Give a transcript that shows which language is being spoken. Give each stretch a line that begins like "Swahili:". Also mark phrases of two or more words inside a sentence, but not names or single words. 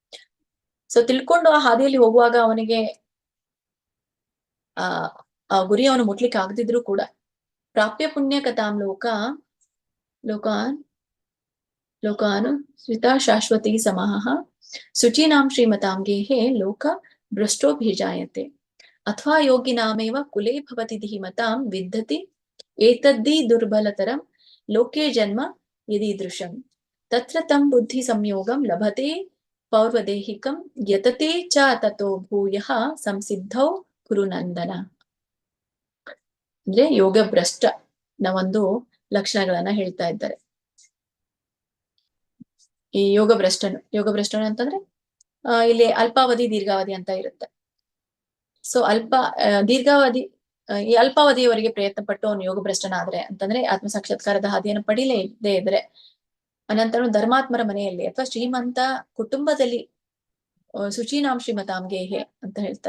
Kannada: ಸೊ ತಿಳ್ಕೊಂಡು ಆ ಹಾದಿಯಲ್ಲಿ ಹೋಗುವಾಗ ಅವನಿಗೆ ಆ ಗುರಿ ಅವನು ಮುಟ್ಲಿಕ್ಕೆ ಆಗದಿದ್ರು ಕೂಡ
Sanskrit: ಪ್ರಾಪ್ಯ ಪುಣ್ಯ ಕಥಾಂ ಲೋಕಾನು ಸ್ವಿತಾ ಶಾಶ್ವತಿ ಸಮಃ ಶುಚೀನಾಂ ಶ್ರೀಮತಾಂ ಗೇಹೆ ಲೋಕ ಭ್ರಷ್ಟೋಭಿಜಾಯತೆ ಅಥ್ವಾ ಯೋಗಿನಾಮೇವ ಕುಲೇ ಭವತಿ ಧೀಮತಾಂ ವಿದ್ಧತಿ ಏತದ್ದಿ ದುರ್ಬಲತರಂ ಲೋಕೆ ಜನ್ಮ ಯದೀದೃಶಂ ತತ್ರ ತಂ ಬುದ್ಧಿ ಸಂಯೋಗಂ ಲಭತೆ ಪೌರ್ವದೇಹಿಕಂ ಯತತೆ ಚ ತತೋ ಭೂಯಃ ಸಂಸಿದ್ಧೌ ಕುರುನಂದನ.
Kannada: ಅಂದ್ರೆ ಯೋಗ ಭ್ರಷ್ಟ ನ ಒಂದು ಲಕ್ಷಣಗಳನ್ನ ಹೇಳ್ತಾ ಇದ್ದಾರೆ. ಈ ಯೋಗ ಭ್ರಷ್ಟನು ಅಂತಂದ್ರೆ ಇಲ್ಲಿ ಅಲ್ಪಾವಧಿ ದೀರ್ಘಾವಧಿ ಅಂತ ಇರುತ್ತೆ. ಸೊ ಈ ಅಲ್ಪಾವಧಿಯವರೆಗೆ ಪ್ರಯತ್ನ ಪಟ್ಟು ಅವನು ಯೋಗ ಭ್ರಷ್ಟನಾದ್ರೆ ಅಂತಂದ್ರೆ ಆತ್ಮ ಸಾಕ್ಷಾತ್ಕಾರದ ಹಾದಿಯನ್ನು ಪಡೀಲೇ ಇದ್ರೆ ಅನಂತರ ಧರ್ಮಾತ್ಮರ ಮನೆಯಲ್ಲಿ ಅಥವಾ ಶ್ರೀಮಂತ ಕುಟುಂಬದಲ್ಲಿ
Sanskrit: ಶುಚೀನಾಂ ಶ್ರೀಮತಾಂ ಗೇಹೆ
Kannada: ಅಂತ ಹೇಳ್ತಾರೆ.